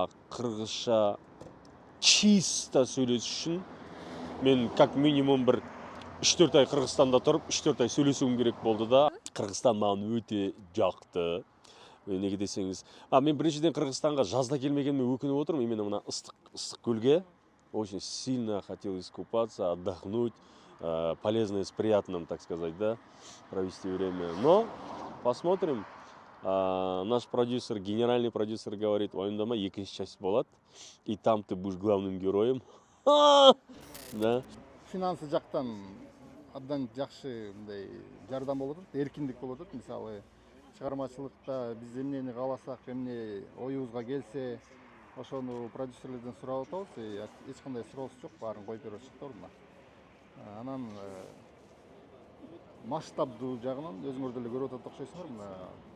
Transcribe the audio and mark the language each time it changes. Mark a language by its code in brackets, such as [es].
[kk] Қырғызша чисто сөйлесу үшін мен [ru] как минимум [kk] бір 3-4 ай Қырғызстанда тұрып, 3-4 ай сөйлесуім керек болды да. Қырғызстан маған өте жақты. Неге десеңіз, мен біріншіден Қырғызстанға жазда келмегеніме өкініп отырмын. [ru] Именно [kk] мына ыстық көлге [ru] очень сильно хотел искупаться, отдохнуть, полезное с приятным, так сказать, да, провести время. Но посмотрим. Наш продюсер, генеральный продюсер говорит, [kk] ойындама, екінші часть болады, [ru] и там ты будешь главным героем. Да. [ky] Финансы жақтан абдан жақсы мындай жардам болот, эркиндик болот. Мисалы, чыгармачылыкта биз эмнени кааласак, эмне оюбузга келсе, ошону продюсерлерден сурап атабыз. Эч кандай суроосу жок, баарын коюп берип атышат ордуна. Анан масштабдуу жагынан өзүңөр деле көрүп атат окшойсуңар.